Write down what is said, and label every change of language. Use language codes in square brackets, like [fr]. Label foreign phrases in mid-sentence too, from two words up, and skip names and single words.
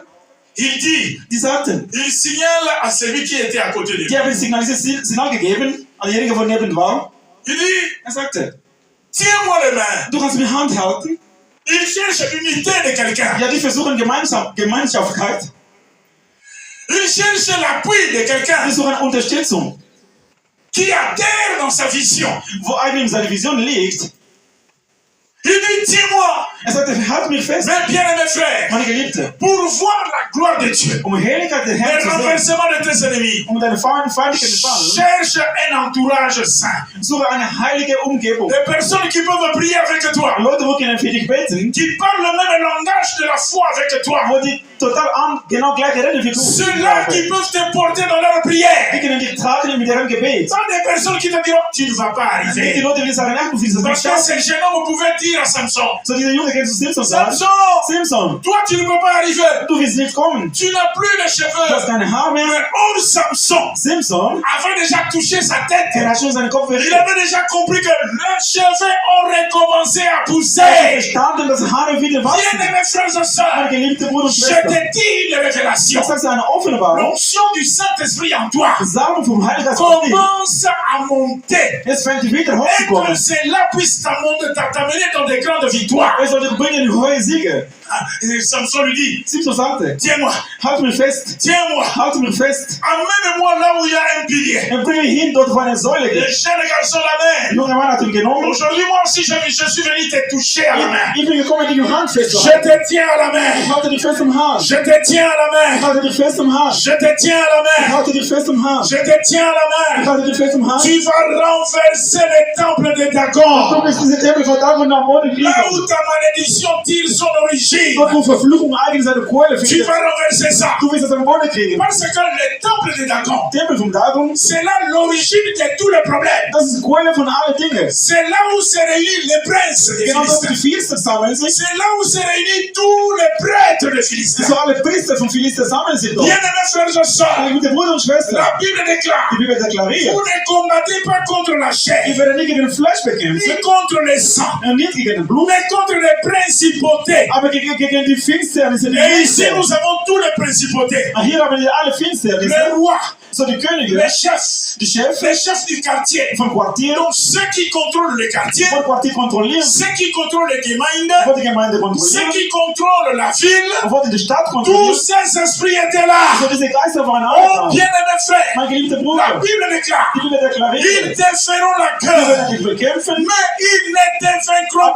[fr] Il dit, [de] Die sagten, [fr] il signale à celui qui était à côté de lui. [de] die haben Signal gegeben an derjenige, der neben war. [fr] Il dit, [de] Sagte, [fr] tiens-moi les mains. [de] du kannst mir Hand halten. [fr] Il cherche l'unité de quelqu'un. [de] Ja, die versuchen Gemeinschaftlichkeit. [fr] Il cherche l'appui de Die quelqu'un [de] suchen Unterstützung. [fr] qui adhère dans sa vision. [de] Wo eigentlich seine Vision liegt, [fr] Il dit, tiens-moi. [de] Er sagte, halt mich fest, [fr] Mes bien-aimés frères, [de] meine Geliebte, [fr] pour voir la gloire de Dieu, [de] um Herrlichkeit des Herrn le zu sehen, [fr] renversement de tes ennemis. [de] deine Feindlichen zu fallen. [fr] Cherche un entourage saint. [de] Suche eine heilige Umgebung. [fr] Des personnes qui peuvent prier avec toi, [de] Leute, wo können für dich beten, [fr] qui parlent le même langage de la foi avec toi. [de] wo die total genau gleiche reden wie du. [fr] Ceux-là qui peuvent te porter dans leur prière. [de] Die können dich tragen mit ihrem Gebet. [fr] Pas des personnes qui te diront, tu ne vas pas [de] Nicht die arriver. Leute, die sagen, ach, du willst das nicht [fr] Parce que schaffen. ces jeunes hommes pouvaient dire à Samson, [de] So dieser Junge geht zu Simson sagen, Samson, Simson, [fr] toi tu ne peux pas arriver. [de] du willst nicht kommen. [fr] Tu n'as plus les [de] Du hast cheveux. keine Haare mehr. [fr] Mais oh Samson Simson, avait déjà touché sa tête. [de] der hat schon seinen Kopf Il verriert. [fr] avait déjà compris que les cheveux ont recommencé à [de] Er hat pousser. verstanden, dass Haare wieder wachsen. [fr] Bien-aimés frères et Meine sœurs, [de] geliebte Bruder und je Schwester, [fr] te dis une révélation. [de] ich sage dir eine Offenbarung. [fr] L'onction du Saint-Esprit en toi [de] Salbung vom Heiligen Geist auf dich. [fr] commence à monter. [de] Jetzt fängt die wieder [fr] Et que hochzukommen. cela puisse t'amener dans des grandes victoires. [de] Er soll dich bringen in hohe Siege. [fr] Ah, et Samson lui dit, [de] Simson sagte, [fr] tiens-moi, [de] halt mich fest, [fr] tiens-moi, [de] halte mich fest. [fr] amène-moi là où il y a un pilier. [de] Er bringe mich hin, dort wo eine Säule Le gibt. [fr] jeune garçon la Der main. [de] junge Mann hat ihn genommen. [fr] Aujourd'hui, moi aussi, je suis venu te toucher à la main. [de] Ich bin gekommen, dich im Hand Je festzuhalten. [fr] te tiens à la Ich main. [de] halte dich fest im Hand. [fr] Je te tiens à la Ich main. [de] halte dich fest im Hand. [fr] Je te tiens à la Ich main. [de] halte dich fest im Hand. [fr] Je te tiens à la Ich main. [de] halte dich fest im Hand. [fr] Tu vas renverser le temple de Du Dagon. [de] bist diese Tempel von Dagon nach Morden Là kriegen. [fr] où ta malédiction tire son origine. [de] Dort wo Verfluchung eigentlich seine Quelle Tu findet. [fr] vas renverser ça. [de] Du wirst es am Morden kriegen. [fr] Parce que le temple de Dagon, [de] Tempel von Dagon, [fr] c'est là l'origine de tous les problèmes. [de] das ist die Quelle von allen Dingen. [fr] C'est là où se réunissent les princes des [de] Genau dort, wo die Philistins. Philister sammeln sich. [fr] C'est là où se réunissent tous les prêtres des Philistins. [de] So alle Priester von Philister sammeln sich dort. [fr] Bien-aimés frères et sœurs, [de] Meine gute Bruder und Schwester, [fr] la Bible déclare, [de] die Bibel deklariert, [fr] vous ne combattez pas contre la chair, [de] ich werde nicht gegen den Fleisch bekämpfen, [fr] ni contre le sang, [de] und nicht gegen den Blut, [fr] mais contre les principautés. [de] aber gegen die Finsternisse, die [fr] Et ici, Finster. nous avons tous les principautés. [de] Hier haben wir alle Finsternisse, [fr] Les rois, [de] so die Könige, [fr] les chefs du quartier. [de] vom Quartier, [fr] Donc ceux qui contrôlent le quartier, [de] vom Quartier kontrollieren, [fr] ceux qui contrôlent les Gemeinden, [de] von der Gemeinde ceux kontrollieren, [fr] qui contrôlent la ville, [de] von der Stadt tous kontrollieren. [fr] ces esprits étaient là. [de] So diese Geister waren Oh, alle da. [fr] bien-aimés frères, [de] Mein geliebter la Bruder, [fr] Bible déclare, [de] die Bibel ils deklariert, [fr] te feront la die guerre, [de] werden dich bekämpfen, [fr] mais ils ne te vaincront